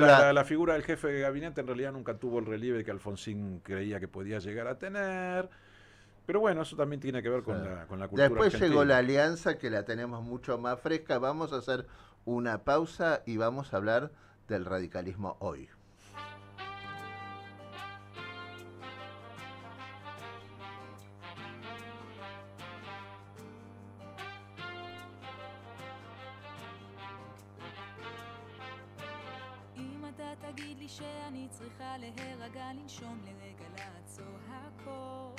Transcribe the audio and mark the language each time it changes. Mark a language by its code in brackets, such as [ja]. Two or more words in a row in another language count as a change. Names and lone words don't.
[es] la figura del jefe de gabinete en realidad nunca tuvo el relieve que Alfonsín creía que podía llegar a tener. Pero bueno, eso también tiene que ver con la cultura Después argentina. llegó la alianza, que la tenemos mucho más fresca. Vamos a hacer una pausa y vamos a hablar del radicalismo hoy. [he] אם אתה תגיד לי שאני צריכה להירגע, לנשום לרגע, לעצור הכל.